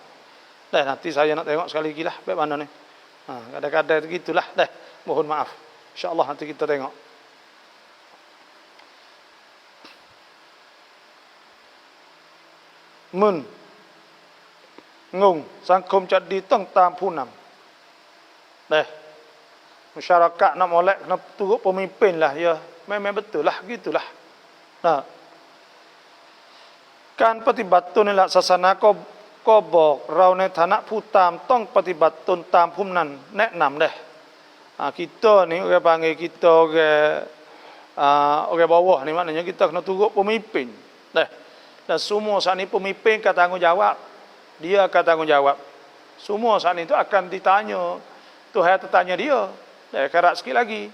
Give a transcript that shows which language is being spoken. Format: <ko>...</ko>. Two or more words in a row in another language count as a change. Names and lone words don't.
<ms>Dah nanti saya nak tengok sekali lagi lah baik mana ni. Kadang-kadang begitulah. Dah, mohon maaf. InsyaAllah nanti kita tengok. Ngung</ms> <th>สังคมจะดีต้องตามผู้นำ</th> <ms>masyarakat nak molek kena turut pemimpin lah ya. Memang betul lah gitulah. Nah.</ms> <th>การปฏิบัติตนในหลักศาสนาก็บอกเราในฐานะผู้ตามต้องปฏิบัติตนตามผู้นั้นแนะนำ dah.</th> <ms>Kita ni orang panggil kita orang bawah ni maknanya kita kena turut pemimpin. Dah. Dan semua saat ni pemimpin akan tanggungjawab. Dia akan tanggungjawab. Semua saat itu akan ditanya. Tuhan tertanya dia. Karat sikit lagi.</ms>